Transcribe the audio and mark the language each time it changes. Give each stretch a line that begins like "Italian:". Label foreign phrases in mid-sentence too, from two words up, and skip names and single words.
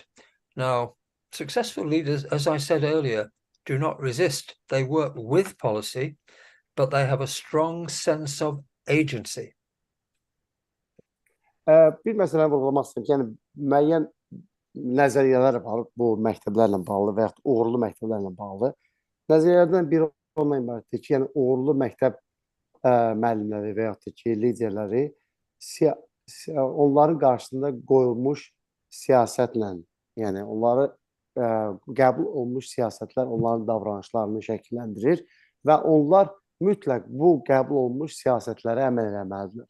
English: Now, successful leaders, as I said earlier, do not resist. They work with policy, but they have a strong sense of agency.
Azerbaijani: Bir məsələni vurğulamaq istəyirəm. Yəni, müəyyən nəzəriyyələr var bu məktəblərlə bağlı və yaxud uğurlu məktəblərlə bağlı. Nəzəriyyələrdən biri ondan ibarətdir ki, yəni uğurlu məktəb müəllimləri və yaxud da ki, liderləri onların qarşısında qoyulmuş siyasətlə, yəni onları qəbul olunmuş siyasətlər onların davranışlarını şəkilləndirir və onlar mütləq bu qəbul olunmuş siyasətlərə əməl eləməlidirlər.